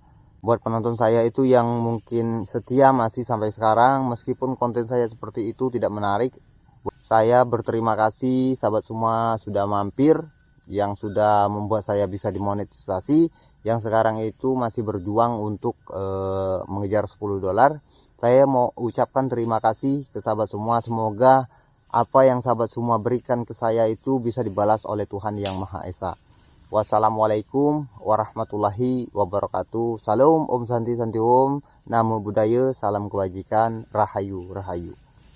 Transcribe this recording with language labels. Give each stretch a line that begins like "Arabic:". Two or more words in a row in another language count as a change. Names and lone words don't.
Indonesian: Buat penonton saya itu yang mungkin setia masih sampai sekarang, meskipun konten saya seperti itu tidak menarik, saya berterima kasih sahabat semua sudah mampir, yang sudah membuat saya bisa dimonetisasi, yang sekarang itu masih berjuang untuk mengejar $10. Saya mau ucapkan terima kasih ke sahabat semua. Semoga apa yang sahabat semua berikan ke saya itu bisa dibalas oleh Tuhan Yang Maha Esa.
Arabic: والسلام عليكم ورحمة الله وبركاته.
Sanskrit: Salam ॐ शान्ति शान्ति ॐ.
Pali: Namo Buddhaya,
Indonesian: salam kebajikan, rahayu rahayu.